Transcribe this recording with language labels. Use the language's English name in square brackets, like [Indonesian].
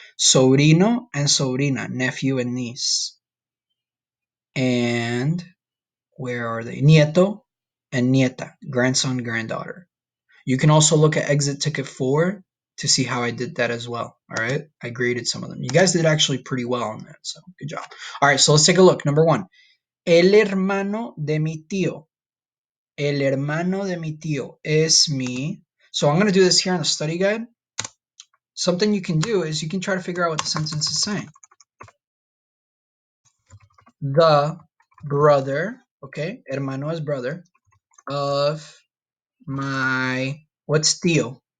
[English] Sobrino and sobrina, nephew and niece. And where are they? Nieto and nieta, grandson, granddaughter. You can also look at exit ticket 4 to see how I did that as well. All right. I graded some of them. You guys did actually pretty well on that. So good job. All right. So let's take a look. [Spanish] Number 1. El hermano de mi tío. El hermano de mi tío es mi. [English] So I'm going to do this here on the study guide. Something you can do is you can try to figure out what the sentence is saying. The brother, okay, hermano is brother, of my, what's tío?